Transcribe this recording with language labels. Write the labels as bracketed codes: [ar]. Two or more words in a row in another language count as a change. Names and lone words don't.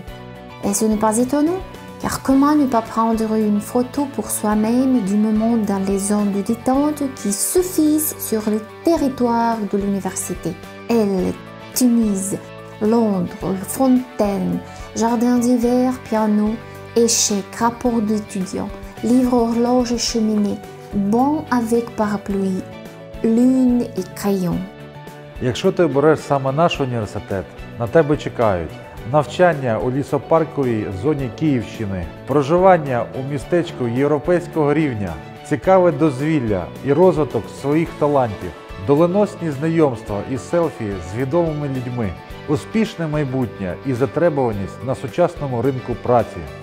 [fr] Et ce n'est pas étonnant, car comment ne pas prendre une photo pour soi-même du moment dans les zones de détente qui suffisent sur le territoire de l'université. Elle, Tunis, Londres, Fontaine, jardin d'hiver, piano, échec, rapport d'étudiants, livre, horloge et cheminée, banc avec parapluie, lune et crayon. [uk] Якщо ти обереш саме наш університет, на тебе чекають навчання у лісопарковій зоні Київщини, проживання у містечку європейського рівня, цікаве дозвілля і розвиток своїх талантів, доленосні знайомства і селфі з відомими людьми, успішне майбутнє і затребуваність на сучасному ринку праці.